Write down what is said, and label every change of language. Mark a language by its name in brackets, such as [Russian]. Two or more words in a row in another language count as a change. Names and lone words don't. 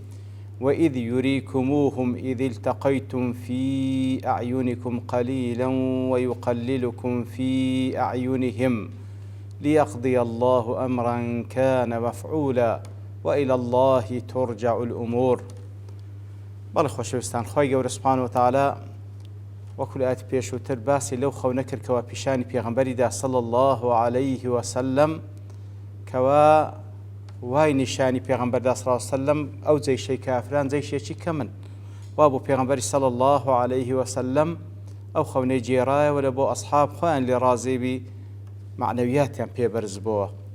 [Arabic] وإذ يريكموهم إذ التقيتم في أعينكم قليلا ويقللكم في أعينهم ليقضي الله أمرا كان مفعولا وإلى الله ترجع الأمور. [Central Kurdish] بەڵێ خۆشەویستان، خۆی گەورە [Arabic] سوبحانە وتعالە [Central Kurdish] وەکو لە ئاەتی پێشووتر باسی لەو خەونە کرد کەوا پیشانی پێغەمبەریدا [Arabic] صلی الله عليه وسلم [Central Kurdish] کەوا وای نیشانی پێغەمبەردا [Arabic] صلی الله عليه وسلم [Central Kurdish] ئەو جەیشەی کافران جەیشێکی کەمن وا بۆ پێغەمبەری [Arabic] صلی الله عليه وسلم [Central Kurdish] ئەو خەونەی جێڕایەوە لە بۆ ئەسحاب خۆیان لێ ڕازێبی معنەویاتیان پێبەرز بووە.